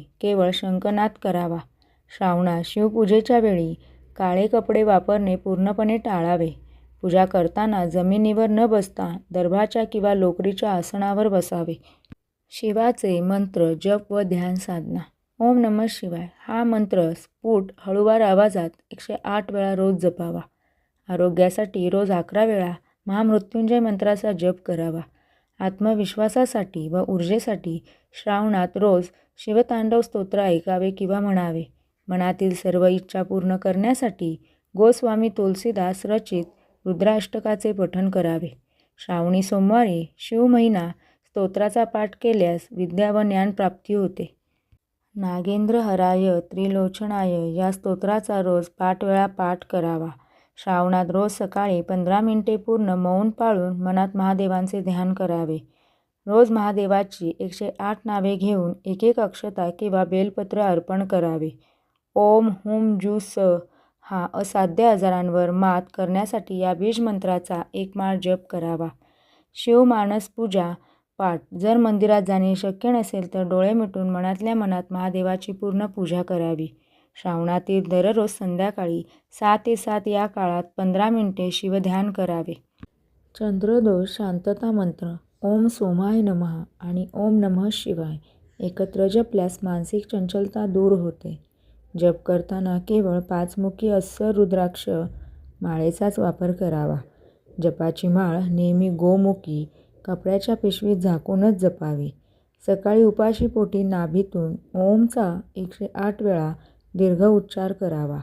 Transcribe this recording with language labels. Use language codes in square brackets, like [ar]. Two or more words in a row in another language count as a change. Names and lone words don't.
[mr] केवळ शंखनाद करावा. श्रावणात शिवपूजेच्या वेळी काळे कपडे वापरणे पूर्णपणे टाळावे. पूजा करताना जमिनीवर न बसता दर्भाच्या किंवा लोकरीच्या आसनावर बसावे. शिवाचे मंत्र जप व ध्यान साधना. [sa] ओम नमः शिवाय [mr] हा मंत्र स्फुट हळूवार आवाजात 108 वेळा रोज जपावा. आरोग्यासाठी रोज 11 वेळा महामृत्युंजय मंत्राचा जप करावा. आत्मविश्वासासाठी व ऊर्जेसाठी श्रावणात रोज शिवतांडव स्तोत्र ऐकावे किंवा म्हणावे. मनातील सर्व इच्छा पूर्ण करण्यासाठी गोस्वामी तुलसीदास रचित रुद्राष्टकाचे पठण करावे. श्रावणी सोमवारी शिव महिना स्तोत्राचा पाठ केल्यास विद्या व ज्ञान प्राप्ती होते. [sa] नागेंद्र हराय त्रिलोचनाय [mr] या स्तोत्राचा रोज 5 वेळा पाठ करावा. श्रावणात रोज सकाळी 15 मिनिटे पूर्ण मौन पाळून मनात महादेवांचे ध्यान करावे. रोज महादेवाची 108 नावे घेऊन 1 अक्षता किंवा बेलपत्र अर्पण करावे. [sa] ओम हुम जू स [mr] हा असाध्य आजारांवर मात करण्यासाठी या बीज मंत्राचा 1 माळ जप करावा. शिवमानस पूजा पाठ. जर मंदिरात जाणे शक्य नसेल तर डोळे मिटून मनातल्या मनात महादेवाची पूर्ण पूजा करावी. श्रावणातील दररोज संध्याकाळी 6 ते 7 या काळात 15 मिनिटे शिवध्यान करावे. चंद्रदोष शांतता मंत्र [sa] ओम सोमाय नमः [mr] आणि [sa] ओम नमः शिवाय [mr] एकत्र जपल्यास मानसिक चंचलता दूर होते. जप करताना केवळ 5 मुखी अस्सर रुद्राक्ष माळेचाच वापर करावा. जपाची माळ नेहमी गोमुखी कपड्याच्या पिशवीत झाकूनच जपावी. सकाळी उपाशी पोटी नाभीतून ओमचा 108 वेळा दीर्घ उच्चार करावा.